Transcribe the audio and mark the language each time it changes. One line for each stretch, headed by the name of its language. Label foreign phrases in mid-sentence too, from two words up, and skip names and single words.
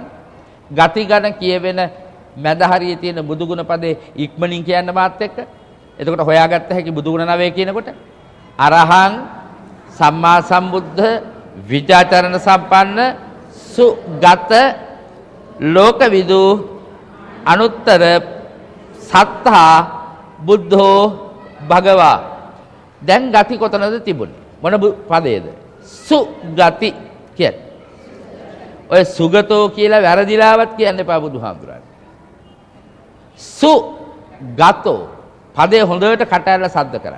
Sinhala: ගති ගණ කියවෙන මැද හරියේ තියෙන බුදු ගුණ පදේ ඉක්මනින් කියන්න මාත් එක්ක. එතකොට හොයාගත්ත හැකි බුදු ගුණ 9 කියනකොට
Pali: අරහං සම්මා සම්බුද්ධ විචාචරණ සම්පන්න සුගත ලෝකවිදු අනුත්තර සත්තා බුද්ධෝ භගවා.
Sinhala: දැන් ගති කොතනද තිබුණේ? මොන පදයේද? සුගති කියන්නේ. ඔය සුගතෝ කියලා වැරදිලාවත් කියන්න එපා බුදුහාමුදුරන්. සුගතෝ පදේ හොඳට කටහැරලා සද්ද කරන්න.